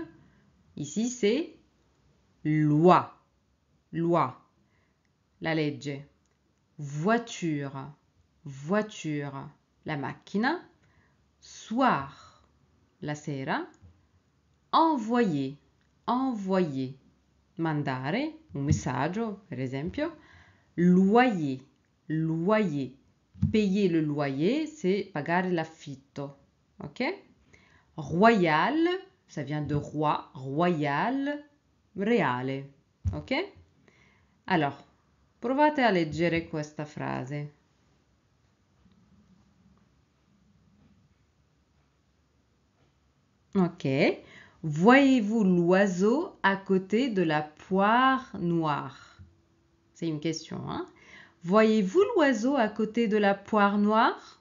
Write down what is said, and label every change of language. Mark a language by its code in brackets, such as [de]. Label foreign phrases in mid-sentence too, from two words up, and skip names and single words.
[fr] Ici c'est loi, loi, [it] la legge, [fr] voiture, voiture, [it] la macchina, [fr] soir, [it] la sera, [fr] envoyer, envoyer, [it] mandare, un messaggio per esempio, [fr] loyer, loyer. Payer le loyer, c'est [it] pagare l'affitto. [fr] Ok? Royal, ça vient de roi, royal, reale. Ok? [it] Alors, provate a leggere questa frase. [fr] Ok. Voyez-vous l'oiseau à côté de la poire noire? C'est une question, hein? Voyez-vous l'oiseau à côté de la poire noire?